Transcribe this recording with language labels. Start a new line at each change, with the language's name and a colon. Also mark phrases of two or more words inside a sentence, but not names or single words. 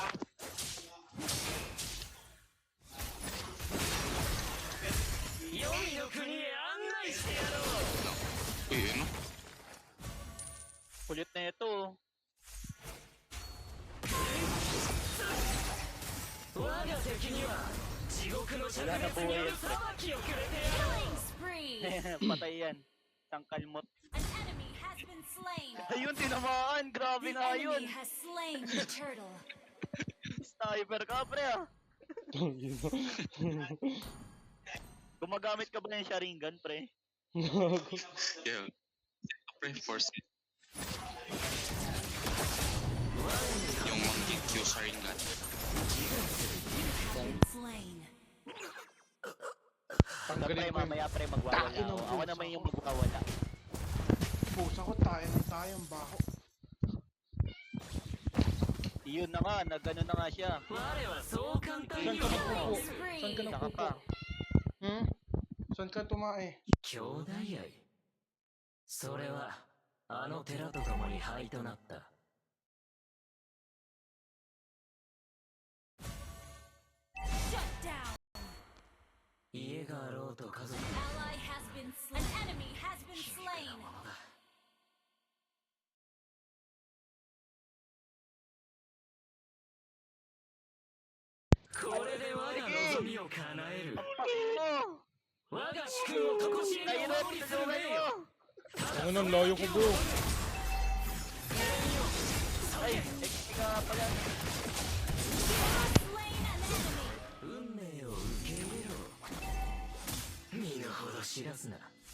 Japanese: 黄泉の国へ案内してやろう。
Filipino: Uy, ano? Kulit na ito oh.
Japanese: 我が敵には地獄の灼熱による裁きをくれてやろう。
English: Killing spree.
Filipino: Patay yan. Isang kalmot.
English: An enemy has been slain.
Filipino: Ayun, tinamaan. Grabe
English: The
Filipino: na yun.
English: enemy has slain the turtle.
Filipino: Sniper ka, pre ah. Tangina. Gumagamit ka ba ng Sharingan, pre? Gago.
English: Yeah. Pre, force it.
Filipino: Yung monkey, yung Sharingan.
English: Slain.
Filipino: Sa Tanggalin pre, ko yung mamaya pre, magwawala Takin ng ako. Ako pusa naman yung ko. magwawala. pusa ko. Tayo ng tayong baho. Yun na nga, nagano na nga siya. Saan ka nagpupo? Saan ka Saka nagpupo? pa. Hmm? Saan ka tumae?
Japanese: 兄弟愛それはあの寺と共に灰となった
English: Shut down.
Japanese: 家があろうと家族
English: Ally has been slain. An enemy has been slain.
Japanese: これで我が望みを叶える
Filipino: Ano?
Japanese: 我が主君をとこしえにお
Filipino: Nahirap
Japanese: 守り
Filipino: sa
Japanese: する
Filipino: lugar
Japanese: 名
Filipino: mo!
Japanese: よ
Filipino: Ano nang layo ko bro? Ay, XP ka nga pala.
English: Slain an enemy.
Japanese: 運命を受け入れろ身の程知らずな